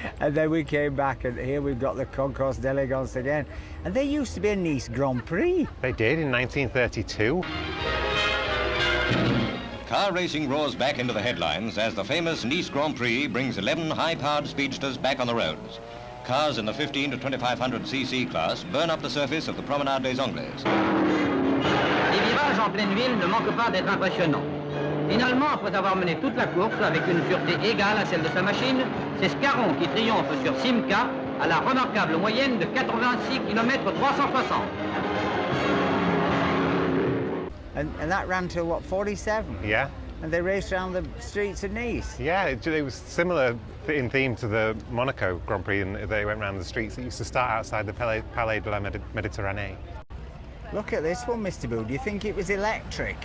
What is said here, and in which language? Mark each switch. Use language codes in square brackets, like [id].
[en] And then we came back, and here we've got the Concours d'Elegance again. And there used to be a Nice Grand Prix. They did in 1932. Car racing roars back into the headlines as the famous Nice Grand Prix brings 11 high-powered speedsters back on the roads. Cars in the 15 to 2500cc class burn up the surface of the Promenade des Anglais. [fr] Les virages en pleine ville ne manquent pas d'être impressionnants. Finalement, après avoir mené toute la course avec une sûreté égale à celle de sa machine, c'est Scarron qui triomphe sur Simca à la remarquable moyenne de 86 km 360. [en] And that ran till what, 47? Yeah. And they raced around the streets of Nice. Yeah, it was similar in theme to the Monaco Grand Prix, and they went around the streets. It used to start outside the Palais de la Méditerranée. Look at this one, Mr. Boo. Do you think it was electric?